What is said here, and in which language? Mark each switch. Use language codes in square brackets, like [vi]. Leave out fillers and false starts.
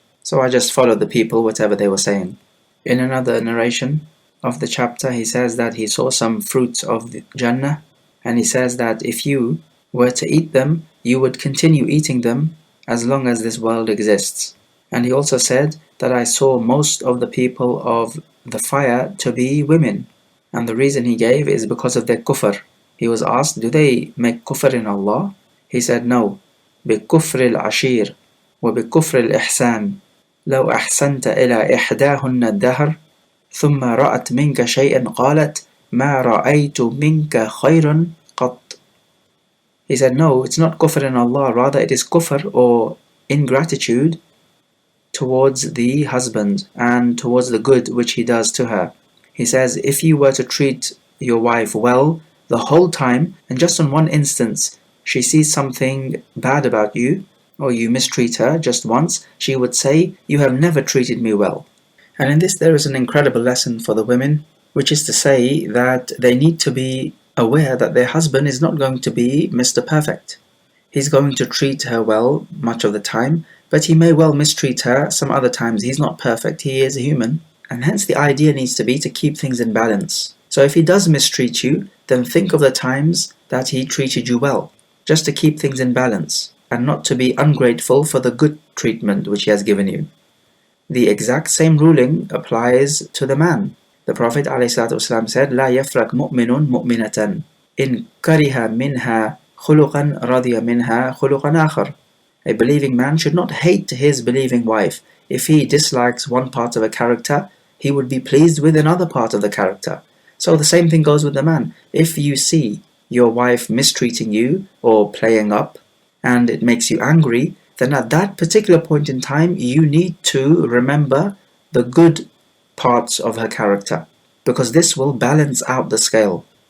[en] So I just followed the people, whatever they were saying. In another narration of the chapter, he says that he saw some fruits of the Jannah, and he says that if you were to eat them, you would continue eating them as long as this world exists. And he also said that I saw most of the people of the fire to be women. And the reason he gave is because of their kufr. He was asked, do they make kufr in Allah? He said, no. [ar] بِكُفْرِ الْعَشِيرِ وَبِكُفْرِ الْإِحْسَانِ لو أحسنت إلى إحداهن الدهر ثم رأت منك شيئا قالت ما رأيت منك خير قط. [en] He said, no, it's not kufr in Allah, rather it is kufr or ingratitude towards the husband and towards the good which he does to her. He says, if you were to treat your wife well the whole time, and just on one instance she sees something bad about you, or you mistreat her just once, she would say, you have never treated me well. And in this there is an incredible lesson for the women, which is to say that they need to be aware that their husband is not going to be Mr. Perfect. He's going to treat her well much of the time, but he may well mistreat her some other times. He's not perfect, he is a human, and hence the idea needs to be to keep things in balance. So if he does mistreat you, then think of the times that he treated you well, just to keep things in balance, and not to be ungrateful for the good treatment which he has given you. The exact same ruling applies to the man. The Prophet ﷺ said, [ar] لا يفرق مؤمن مؤمنة إن كره منها خلقا رضي منها خلقا آخر. [en] A believing man should not hate his believing wife. If he dislikes one part of a character, he would be pleased with another part of the character. So the same thing goes with the man. If you see your wife mistreating you or playing up, and it makes you angry, then at that particular point in time, you need to remember the good parts of her character, because this will balance out the scale.